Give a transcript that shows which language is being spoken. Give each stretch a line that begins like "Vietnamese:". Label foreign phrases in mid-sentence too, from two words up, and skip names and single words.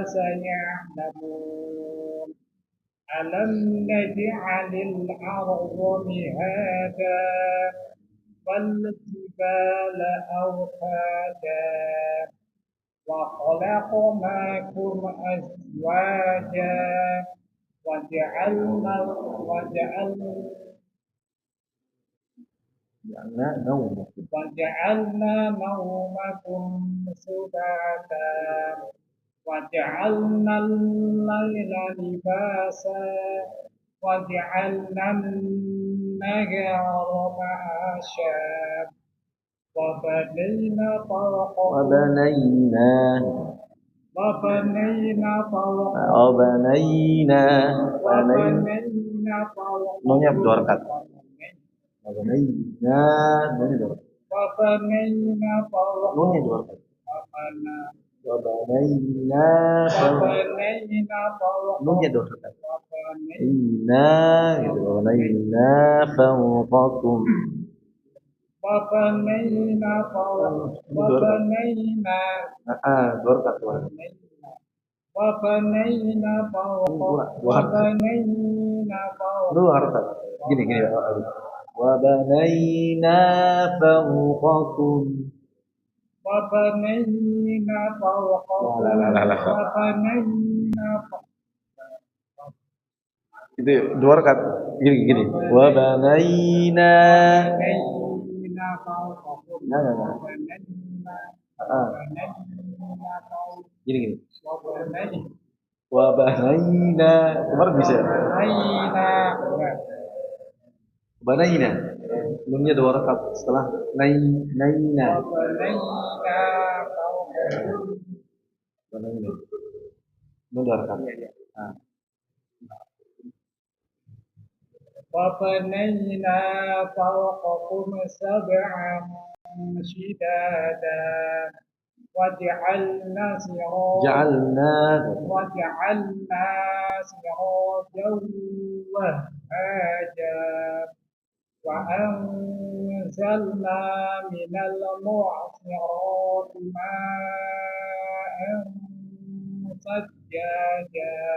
Arabic: سيعلمون ألم نجعل الأرض مهادا والجبال أوتادا وخلقناكم أزواجا وجعلنا نومكم سباتا وجعلنا الليل لباسا وجعلنا النهار معاشا وبنينا
Indonesian: Nunnya dua rakaat. Nunnya dua rakaat. Nunnya dua rakaat.
Arabic: وبنينا فوقكم.
Indonesian: Dua rakaat.
Arabic: وبنينا
Indonesian: Lu harus gini gini.
Arabic: وبنينا فوقكم. وبنينا فوقكم وبنينا
Indonesian: Itu dua rakaat gini gini.
Arabic: وبنينا فوقكم nah. وبنينا
Indonesian: Gini gini.
Arabic: وبنينا وبنينا
Indonesian: kemarin bisa. Banaina. Nunnya dua rakaat setelah naina.
Arabic: Banaina.
Indonesian: Nun dua rakaat. Nah.
Arabic: وبنينا فوقكم سبعا شدادا وجعلنا سراجا وهاجا وأنزلنا من المعصرات ماء ثجاجا